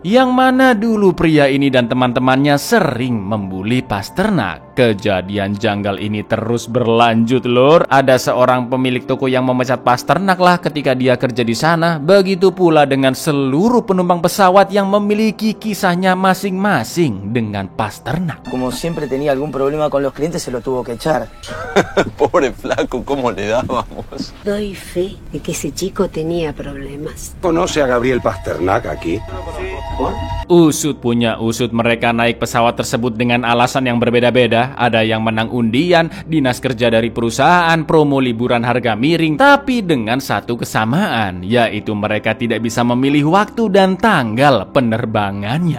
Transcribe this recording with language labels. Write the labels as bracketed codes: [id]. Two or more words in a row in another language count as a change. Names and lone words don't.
[id] Yang mana dulu pria ini dan teman-temannya sering membuli Pasternak. Kejadian janggal ini terus berlanjut lur. Ada seorang pemilik toko yang memecat Pasternak lah ketika dia kerja di sana. Begitu pula dengan seluruh penumpang pesawat yang memiliki kisahnya masing-masing dengan Pasternak. [es] Como siempre tenía algún problema con los clientes, se lo tuvo que echar. Pobre flaco, ¿cómo le dábamos? Doy fe de que ese chico tenía problemas. ¿Conoce a Gabriel Pasternak aquí? [id] Usut punya usut, mereka naik pesawat tersebut dengan alasan yang berbeda-beda. Ada yang menang undian, dinas kerja dari perusahaan, promo liburan harga miring. Tapi dengan satu kesamaan, yaitu mereka tidak bisa memilih waktu dan tanggal penerbangannya.